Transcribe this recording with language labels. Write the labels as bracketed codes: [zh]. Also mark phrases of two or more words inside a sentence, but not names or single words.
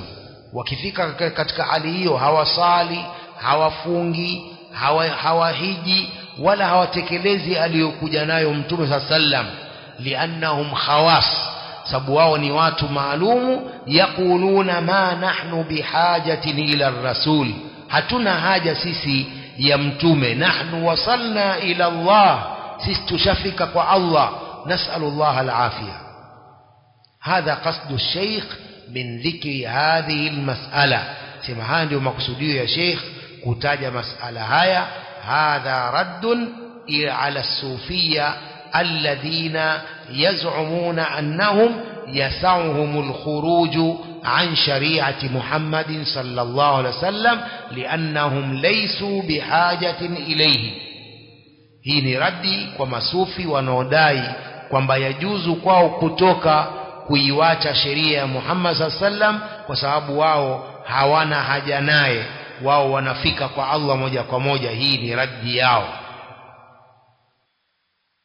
[sw] Wakifika katika hali hiyo hawasali, hawafungi, hawahiji wala hawatekelezi aliyokuja nayo mtume [ar] صلى الله عليه وسلم. لأنهم خواص, [sw] sababu wao ni watu maalumu. [ar] يقولون ما نحن بحاجة إلى الرسول, [sw] hatuna haja sisi ya mtume. [ar] نحن وصلنا إلى الله, [sw] sisi tushafika kwa Allah. [ar] نسأل الله العافية. هذا قصد الشيخ من ذكر هذه المسألة. [sw] Sema haya ndio makusudio ya Sheikh kutaja mas'ala haya. [ar] هذا رد على الصوفية الذين يزعمون أنهم يسعهم الخروج عن شريعة محمد صلى الله عليه وسلم لأنهم ليسوا بحاجة إليه. [sw] hii ni radi kwa masufi wanaodai kwamba yajuzu kwao kutoka kuiwacha sheria ya Muhammad [ar] صلى الله عليه وسلم [sw] kwa sababu wao hawana haja naye, wao wanafika kwa Allah moja kwa moja. Hii ni radi yao.